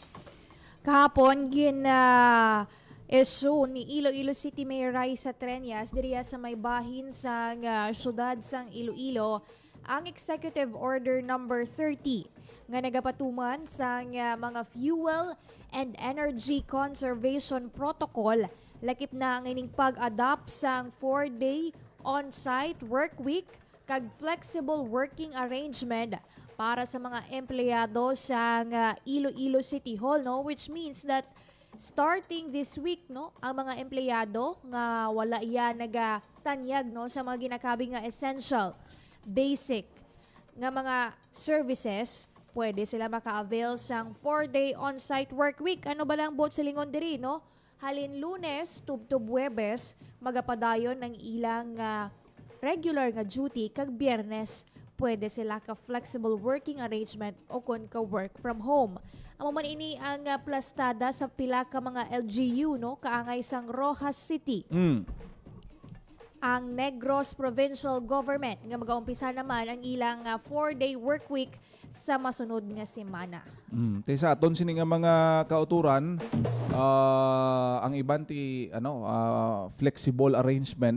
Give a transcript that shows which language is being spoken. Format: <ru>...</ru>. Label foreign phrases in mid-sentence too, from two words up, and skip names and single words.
<hil>Kahapon issue ni Iloilo City Mayor Raisa Treñas diriya sa may bahin sa syudad sang Iloilo ang Executive Order number 30 nga nagapatuman sa mga</hil> <en>fuel and energy conservation protocol</en> <hil>lakip na ang ining pag-adopt sang 4-day</hil> <en>on-site work week</en> <hil>kag</hil> <en>flexible working arrangement</en> <hil>para sa mga empleyado sa Iloilo City Hall, no,</hil> <en>which means that starting this week,</en> <hil>no, ang mga empleyado nga wala iya nagatanyag, no, sa mga ginakabi nga essential, basic nga mga services, pwede sila maka-avail sang</hil> <en>4-day on-site work week.</en> <hil>Ano ba lang bot silingon diri, no? Halin Lunes tubtob Huwebes magapadayon ng ilang regular nga duty kag Biyernes pwede sila ka</hil> <en>flexible working arrangement</en> <hil>o kun ka</hil> <en>work from home.</en> <hil>Amo man ini ang plastada sa pila ka mga LGU, no, kaangay sang Rojas City. Ang Negros Provincial Government nga magaumpisa naman ang ilang</hil> <en>4-day work week</en> <hil>sa masunod nga semana. Sa aton sini nga mga kauturan, ang iban ti</hil> <en>flexible arrangement.</en>